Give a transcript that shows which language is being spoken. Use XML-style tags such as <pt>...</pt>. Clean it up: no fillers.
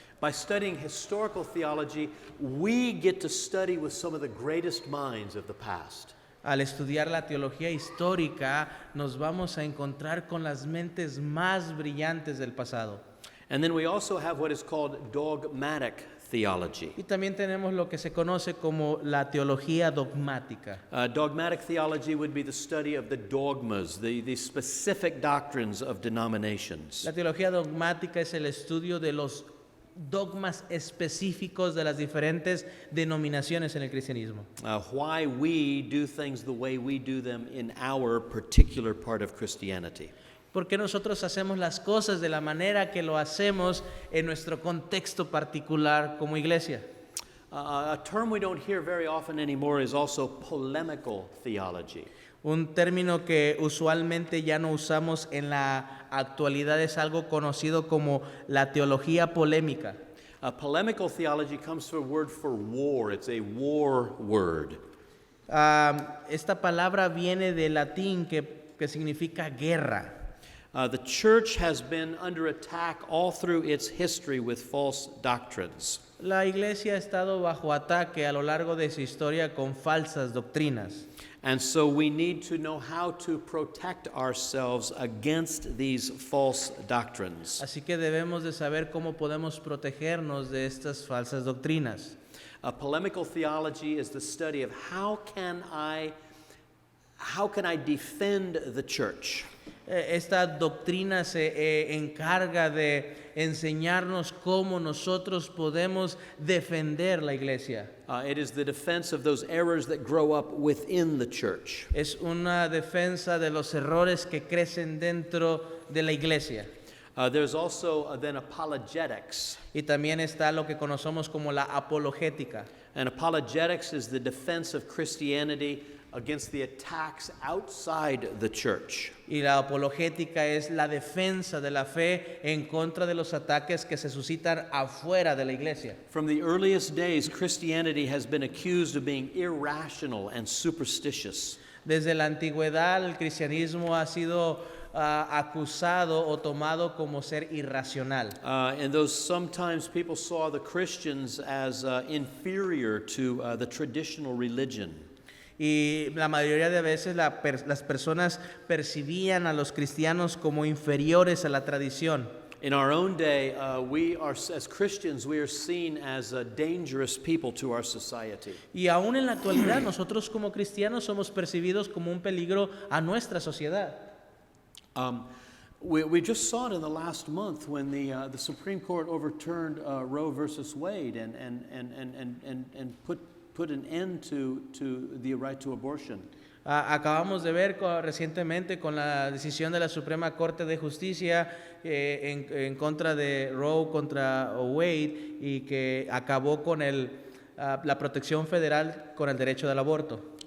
<en>By studying historical theology, we get to study with some of the greatest minds of the past.</en> <es>Al estudiar la teología histórica, nos vamos a encontrar con las mentes más brillantes del pasado.</es> <en>And then we also have what is called dogmatic theology.</en> <es>Y también tenemos lo que se conoce como la teología dogmática.</es> <en>Dogmatic theology would be the study of the dogmas, the specific doctrines of denominations.</en> <es>La teología dogmática es el estudio de los dogmas específicos de las diferentes denominaciones en el cristianismo.</es> <en>Why we do things the way we do them in our particular part of Christianity.</en> <es>Porque nosotros hacemos las cosas de la manera que lo hacemos en nuestro contexto particular como iglesia.</es> <en>A term we don't hear very often anymore is also polemical theology.</en> <es>Un término que usualmente ya no usamos en la actualidad es algo conocido como la teología polémica.</es> <en>Polemical theology comes from a word for war. It's a war word.</en> <es>Esta palabra viene del latín que significa guerra.</es> <en>The church has been under attack all through its history with false doctrines.</en> <es>La iglesia ha estado bajo ataque a lo largo de su historia con falsas doctrinas.</es> <en>And so we need to know how to protect ourselves against these false doctrines.</en> <es>Así que debemos de saber cómo podemos protegernos de estas falsas doctrinas.</es> <en>Polemical theology is the study of how can I defend the church.</en> <es>Esta doctrina se encarga de enseñarnos cómo nosotros podemos defender la iglesia.</es> <en>It is the defense of those errors that grow up within the church.</en> <es>Es una defensa de los errores que crecen dentro de la iglesia.</es> <en>There's also then apologetics.</en> <es>Y también está lo que conocemos como la apologética.</es> <en>And apologetics is the defense of Christianity against the attacks outside the church.</en> <es>Y la apologética es la defensa de la fe en contra de los ataques que se suscitan afuera de la iglesia.</es> <en>From the earliest days, Christianity has been accused of being irrational and superstitious.</en> <es>Desde la antigüedad el cristianismo ha sido acusado o tomado como ser irracional.</es> <en>And though sometimes people saw the Christians as inferior to the traditional religion.</en> <es>Y la mayoría de veces las personas percibían a los cristianos como inferiores a la tradición.</es> <en>In our own day, we are, as Christians, we are seen as dangerous people to our society.</en> <es>Y aún en la actualidad nosotros como cristianos somos percibidos como un peligro a nuestra sociedad.</es> <en>We just saw it in the last month when the Supreme Court overturned Roe versus Wade and put an end to the right to abortion.</en> <es>Acabamos de ver recientemente con la decisión de la Suprema Corte de Justicia en contra de Roe contra Wade y que acabó con la protección federal con el derecho del aborto.</es>